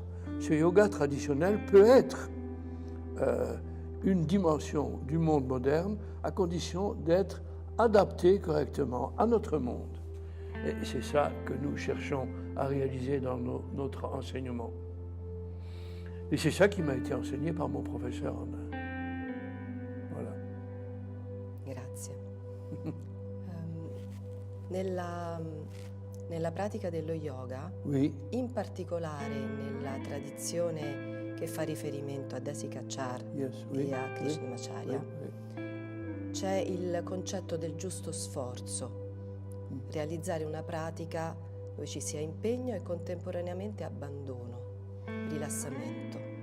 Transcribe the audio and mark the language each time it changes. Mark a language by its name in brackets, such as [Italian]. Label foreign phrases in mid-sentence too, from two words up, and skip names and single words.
[French] Ce yoga traditionnel peut être une dimension du monde moderne à condition d'être adapté correctement à notre monde. Et c'est ça que nous cherchons à réaliser dans notre enseignement. Et c'est ça qui m'a été enseigné par mon professeur en Inde. Voilà. [Italian] Grazie. Nella pratica dello yoga, in particolare nella tradizione che fa riferimento a Desikachar e a Krishnamacharya, c'è il concetto del giusto sforzo, realizzare una pratica dove ci sia impegno e contemporaneamente abbandono, rilassamento.